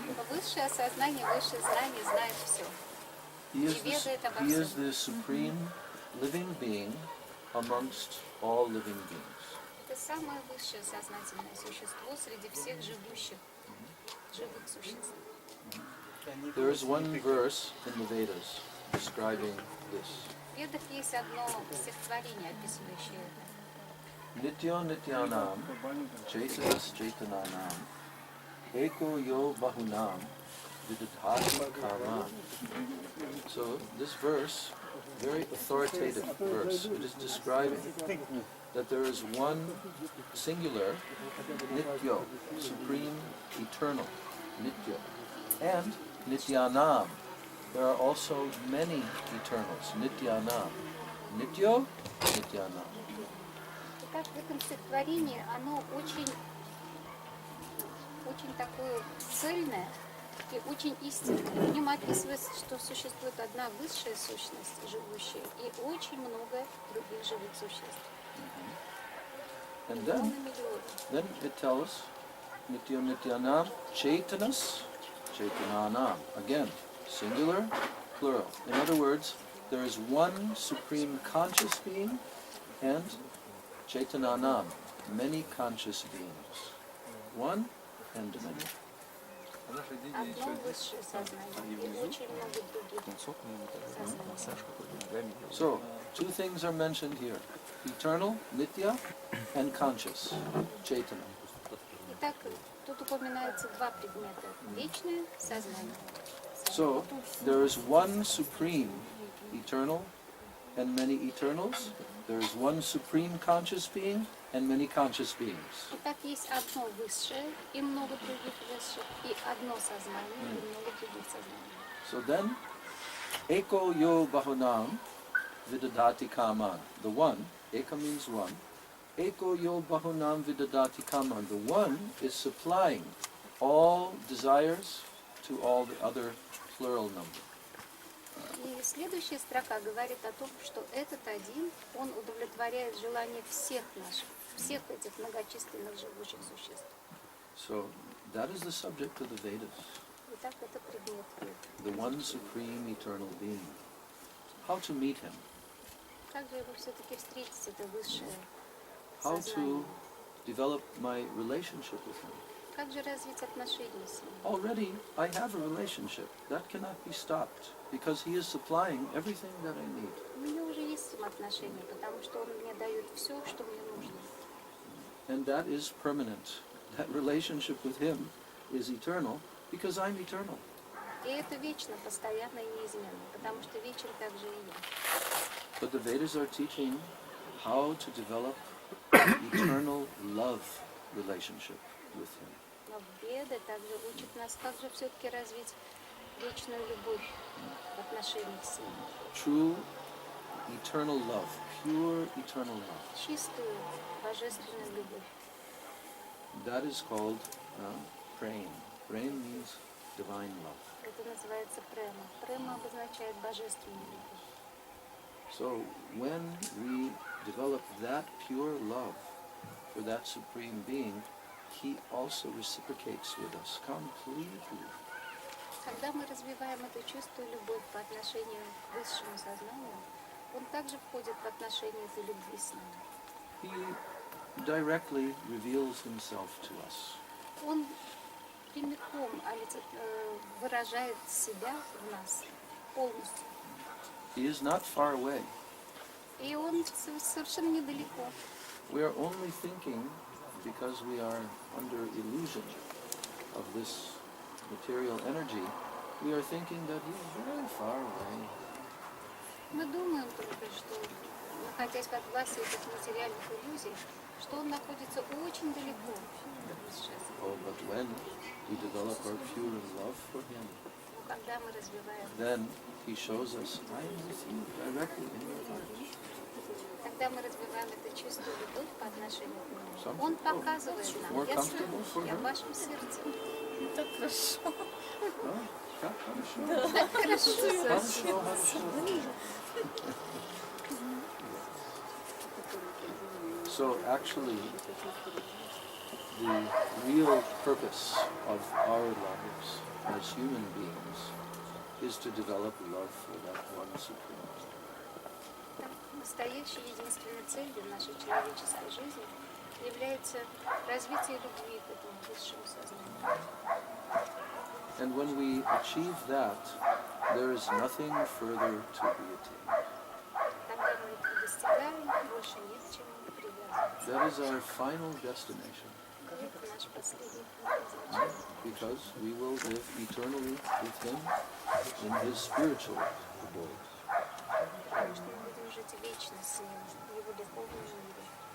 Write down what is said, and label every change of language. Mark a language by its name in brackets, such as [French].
[Russian] Высшее осознание, высшее знание знает все. [English] He is the supreme living being amongst all living beings. [Russian] Это самое высшее сознательное существо среди всех живых существ. [English] There is one verse in the Vedas describing this. [Russian] В Ведах есть одно стихотворение, описывающее это. [Sanskrit] Nityo nityanam chaitanas chaitananam eko yo bahunam vidadhati kaman. [English] So this verse, very authoritative verse, it is describing that there is one singular nityo, supreme, eternal, nityo, and nityanam. There are also many eternals, nityanam. [Sanskrit] Nityo, nityanam. [Russian] Итак, в этом стихотворении оно очень такое цельное и очень истинное. В нем описывается, что существует одна высшая сущность, живущая, и очень много других живых существ. [English] And then it tells [Sanskrit] Nityo Nityanam Chaitanas Chaitananam. [English] Again, singular, plural. In other words, there is one supreme conscious being and Chaitananam, many conscious beings. One and many. [Russian] Одно высшее сознание и очень много других сознаний. [English] So, two things are mentioned here. Eternal, Nitya, and conscious, Chaitana. [Russian] Итак, тут упоминается два предмета. Вечное сознание. [English] So, there is one supreme eternal and many eternals. There is one supreme conscious being and many conscious beings. [Russian] Итак, есть одно высшее и много других высших, и одно сознание и много других сознаний. [English] So then, [Sanskrit] Eko yo bahunam vidadati kaman. [English] The one, Eka means one. [Sanskrit] Eko yo bahunam vidadati kaman. [English] The one is supplying all desires to all the other plural number. [Russian] И следующая строка говорит о том, что этот один, он удовлетворяет желания всех наших, всех этих многочисленных живущих существ. [English] So that is the subject of the Vedas. [Russian] Итак, это предмет Вед. [English] The one supreme eternal being. How to meet him? [Russian] Как же его все-таки встретить, это высшее [English] How [Russian] сознание? [English] to develop my relationship with him? [Russian] Как же развить отношения с ним? [English] Already I have a relationship. That cannot be stopped because he is supplying everything that I need. [Russian] У меня уже есть с ним отношения, потому что он мне дает все, что мне нужно. [English] And that is permanent. That relationship with him is eternal because I'm eternal. [Russian] И это вечно, постоянно и неизменно, потому что вечен также и я. [English] But the Vedas are teaching how to develop eternal love relationship with him. [Russian] Но Веды также учат нас, как же все-таки развить вечную любовь в отношениях с ним. [English] True eternal love, pure eternal love. [Russian] Чистую, божественную любовь. [English] That is called prema. Prema means divine love. [Russian] Это называется према. Према обозначает божественную любовь. [English] So when we develop that pure love for that supreme being, he also reciprocates with us completely. [Russian] Когда мы развиваем эту чистую любовь по отношению к высшему сознанию, он также входит в отношения этой любви с нами. [English] He directly reveals himself to us. [Russian] Он прямиком выражает себя в нас полностью. [English] He is not far away. [Russian] И он совершенно недалеко. [English] We are only thinking, because we are under illusion of this material energy, we are thinking that he is very far away. [Russian] Мы думаем только, что, находясь под властью этих материальных иллюзий, что он находится очень далеко. [English] Oh, but when we develop our pure love for him, [Russian] Но когда мы развиваем, [English] then he shows us, I am with you directly in your heart. [Russian] когда мы развиваем эту чистую любовь по отношению к нему, [English] Something [Russian] он показывает [English] more [Russian] нам, [English] comfortable for [Russian] я в [English] her? [Russian] вашем сердце. Так хорошо. Oh, как хорошо. Так хорошо. Хорошо, хорошо. [English] So actually, the real purpose of our lives as human beings is to develop love for that one Supreme Lord. [Russian] Настоящей единственной целью нашей человеческой жизни является развитие любви к этому высшему сознанию. [English] And when we achieve that, there is nothing further to be attained. [Russian] Когда мы это достигаем, больше нет к чему привязываться. [English] That is our final destination, [Russian] Это наш последний пункт назначения. [English] because we will live eternally with Him in His spiritual abode. [Russian] Потому что мы будем жить вечно с Ним, в Его духовном мире.